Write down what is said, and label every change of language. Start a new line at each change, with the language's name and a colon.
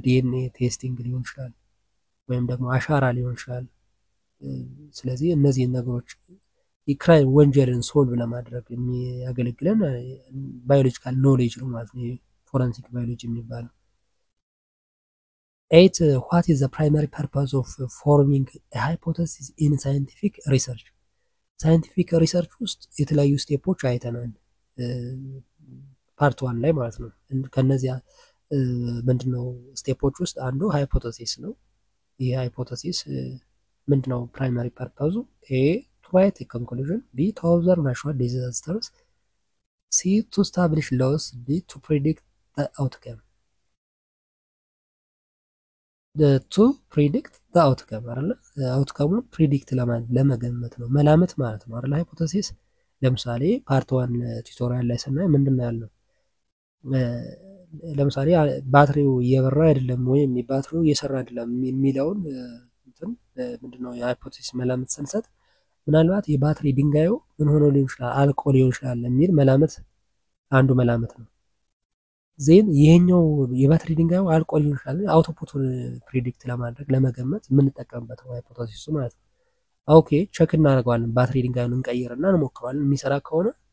Amharic: ዲኤንኤ ቴስቲንግ ሊሆን ይችላል፣ ወይም ደግሞ አሻራ ሊሆን ይችላል። ስለዚህ እነዚህን ነገሮች የክራይም ወንጀልን ሶልቭ ለማድረግ የሚያገለግለን ባዮሎጂካል ኖሌጅ ነው ማለት ነው ፎረንሲክ ባዮሎጂ የሚባለው። 8
English: what is the primary purpose of forming a hypothesis in scientific research?
Amharic: ሳይንቲፊክ ሪሰርች ውስጥ የተለያዩ ስቴፖች አይተናል ፓርት 1 ላይ ማለት ነው። ከነዚያ ምንድነው ስቴፖች ውስጥ አንዱ ሃይፖቴሲስ ነው። ይህ ሃይፖቴሲስ ምንድነው ፕራይመሪ ፐርፐዙ?
English: ኤ to write a conclusion, B to observe natural disasters, C to establish laws, D to predict the outcome. to predict the outcome
Amharic: አይደለ? አውትካሙን ፕሪዲክት ለመገመት ነው፣ መላመት ማለት ነው አይደለ? ሃይፖቴሲስ ለምሳሌ ፓርት 1 ቱቶሪያል ላይ ስናይ ምንድነው ያልነው? ለምሳሌ ባትሪው እየበራ አይደለም ወይም ባትሪው እየሰራ አይደለም የሚለውን እንትን ምንድነው የሃይፖቴሲስ መላመት ስንሰጥ ምናልባት የባትሪ ድንጋዩ ምን ሆኖ ሊሆን ይችላል፣ አልቆ ሊሆን ይችላል የሚል መላመት አንዱ መላመት ነው። ዜን ይሄኛው የባትሪ ድንጋዩ አልቆ ሊሆን ይችላል አውቶፑቱን ፕሪዲክት ለማድረግ ለመገመት የምንጠቀምበት ነው ሃይፖቴሲሱ ማለት ነው። ኦኬ ቼክ እናደርገዋለን፣ ባትሪ ድንጋዩን እንቀይርና እንሞክረዋለን። የሚሰራ ከሆነ